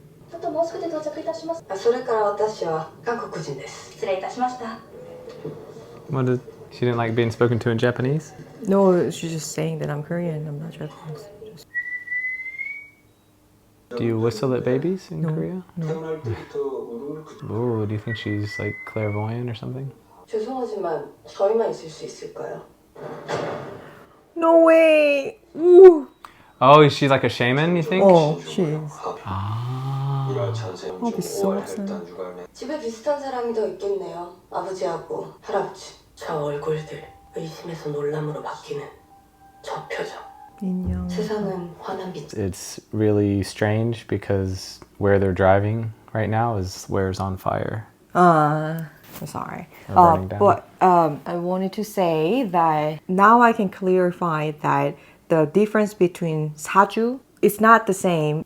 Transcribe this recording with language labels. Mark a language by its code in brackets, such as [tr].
[ja] あともう少しで到着いたします。それから私は韓国人です。失礼いたしました。 [en] What did she didn't like being spoken to in Japanese? No, she's just saying that I'm Korean. I'm not Japanese. Do you whistle at babies in No. Korea? No. Oh, do you think she's like clairvoyant or something? [ko] 죄송하지만 저희만 있을 수 있을까요? [en] No way! Ooh. Oh, she's like a shaman, you think? Oh, she is. Ah. I'll be so upset. [ko] 집에 비슷한 사람이 더 있겠네요. 아버지하고 할아버지. 저 얼굴들 의심에서 놀람으로 바뀌는 저 표정. 인형. 세상은 환한 빛. [en] It's really strange because where they're driving right now is where's on fire. I'm sorry. Or burning down. But I wanted to say that now I can clarify that the difference between Saju is not the same.